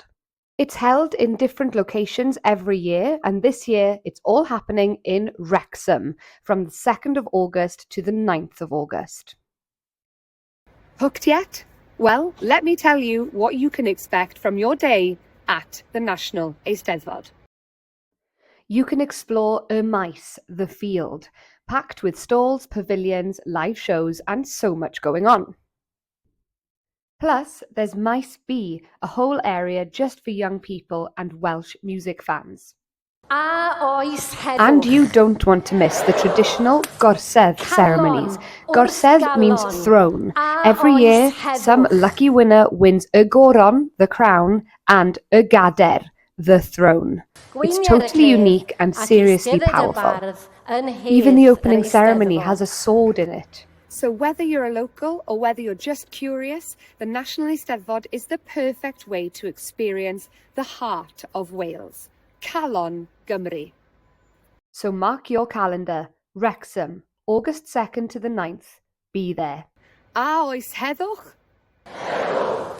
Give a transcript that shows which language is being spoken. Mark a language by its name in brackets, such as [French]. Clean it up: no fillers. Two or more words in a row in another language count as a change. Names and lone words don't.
[English] It's held in different locations every year, and this year it's all happening in Wrexham from the 2nd of August to the 9th of August. Hooked yet? Well, let me tell you what you can expect from your day at the National Eisteddfod. You can explore [Welsh] y maes, [English] the field, packed with stalls, pavilions, live shows, and so much going on. Plus, there's Maes B, a whole area just for young people and Welsh music fans. And you don't want to miss the traditional gorsedd ceremonies. Gorsedd means throne. Every year, some lucky winner wins [Welsh] y goron, [English] the crown, and [Welsh] y gader, [English] the throne. It's totally unique and seriously powerful. Even the opening ceremony has a sword in it. So whether you're a local or whether you're just curious, the National Eisteddfod is the perfect way to experience the heart of Wales. [Welsh] Calon Gymru. [English] So mark your calendar, Wrexham, August 2nd to the 9th. Be there. [Welsh] A oes heddwch?